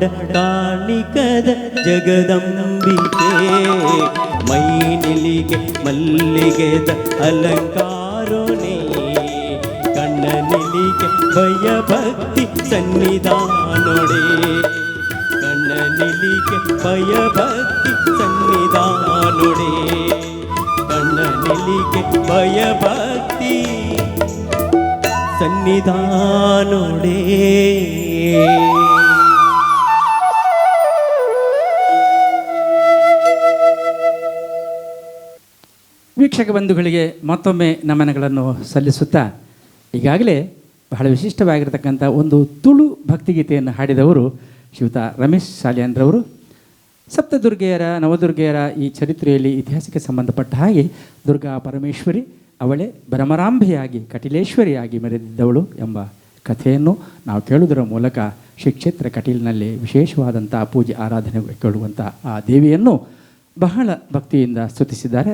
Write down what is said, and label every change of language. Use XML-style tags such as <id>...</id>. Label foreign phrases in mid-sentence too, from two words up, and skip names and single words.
<tcy>ಕಾಣಿಕದ ಜಗದಂಬಿಕೆ ಮೈನಿಲಿಗೆ ಮಲ್ಲಿಗೆದ ಅಲಂಕಾರನೇ ಕಣ್ಣನಿಲಿಗೆ ಭಯ ಭಕ್ತಿ ಸನ್ನಿಧಾನೊಡೆ ಕಣ್ಣನಿಲಿಗೆ ಭಯ ಭಕ್ತಿ ಸನ್ನಿಧಾನೊಡೆ ಕಣ್ಣನಿಲಿಗೆ ಭಯ ಭಕ್ತಿ ಸನ್ನಿಧಾನೊಡೆ.</tcy> <kn>ವೀಕ್ಷಕ ಬಂಧುಗಳಿಗೆ ಮತ್ತೊಮ್ಮೆ ನಮನಗಳನ್ನು ಸಲ್ಲಿಸುತ್ತಾ ಈಗಾಗಲೇ ಬಹಳ ವಿಶಿಷ್ಟವಾಗಿರತಕ್ಕಂಥ ಒಂದು ತುಳು ಭಕ್ತಿಗೀತೆಯನ್ನು ಹಾಡಿದವರು ಶ್ರೀಯುತ ರಮೇಶ್ ಸಾಲಿಯಾನ್ರವರು. ಸಪ್ತದುರ್ಗೆಯರ ನವದುರ್ಗೆಯರ ಈ ಚರಿತ್ರೆಯಲ್ಲಿ ಇತಿಹಾಸಕ್ಕೆ ಸಂಬಂಧಪಟ್ಟ ಹಾಗೆ ದುರ್ಗಾ ಪರಮೇಶ್ವರಿ ಅವಳೇ ಭ್ರಮರಾಂಬೆಯಾಗಿ ಕಟಿಲೇಶ್ವರಿಯಾಗಿ ಮೆರೆದಿದ್ದವಳು ಎಂಬ ಕಥೆಯನ್ನು ನಾವು ಕೇಳುವುದರ ಮೂಲಕ ಶ್ರೀ ಕ್ಷೇತ್ರ ಕಟೀಲಿನಲ್ಲಿ ವಿಶೇಷವಾದಂಥ ಪೂಜೆ ಆರಾಧನೆ ಕೇಳುವಂಥ ಆ ದೇವಿಯನ್ನು ಬಹಳ ಭಕ್ತಿಯಿಂದ ಸ್ತುತಿಸಿದ್ದಾರೆ.</kn>